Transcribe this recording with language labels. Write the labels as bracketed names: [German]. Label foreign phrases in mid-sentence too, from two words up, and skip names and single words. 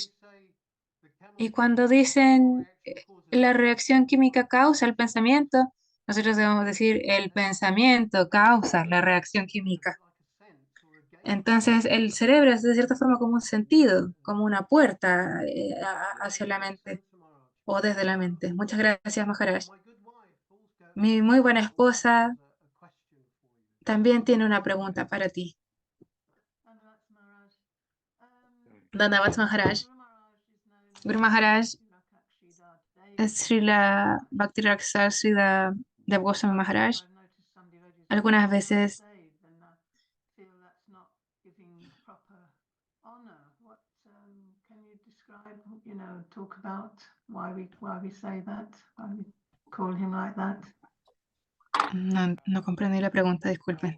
[Spanish] Y cuando dicen la reacción química causa el pensamiento, nosotros debemos decir el pensamiento causa la reacción química. Entonces, el cerebro es de cierta forma como un sentido, como una puerta hacia la mente o desde la mente. Muchas gracias, Maharaj. Mi muy buena esposa también tiene una pregunta para ti. Dandavats Maharaj. Guru Maharaj es Srila Bhakti-Raksar Srila Dev Goswami Maharaj. Algunas veces no comprendí la pregunta, disculpen.